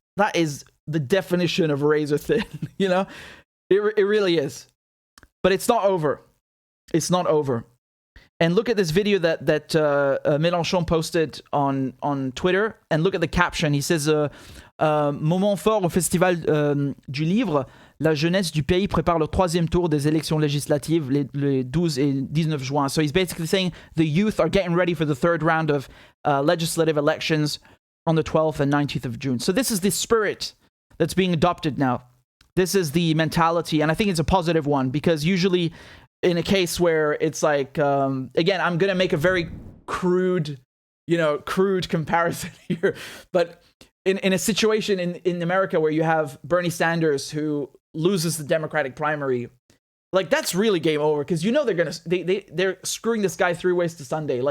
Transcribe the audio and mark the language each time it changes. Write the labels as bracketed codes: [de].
[en] That is the definition of razor thin, you know? It really is. But it's not over. It's not over. And look at this video that Mélenchon posted on Twitter. And look at the caption. He says, [fr] moment fort au Festival du Livre. La jeunesse du pays prépare le troisième tour des élections législatives les 12 et 19 juin. [en] So he's basically saying the youth are getting ready for the third round of legislative elections on the 12th and 19th of June. So this is the spirit that's being adopted now. This is the mentality, and I think it's a positive one, because usually in a case where it's like, again, I'm going to make a very crude comparison here, but in a situation in America where you have Bernie Sanders who loses the Democratic primary, like, that's really game over, because you know they're screwing this guy 3 ways to Sunday.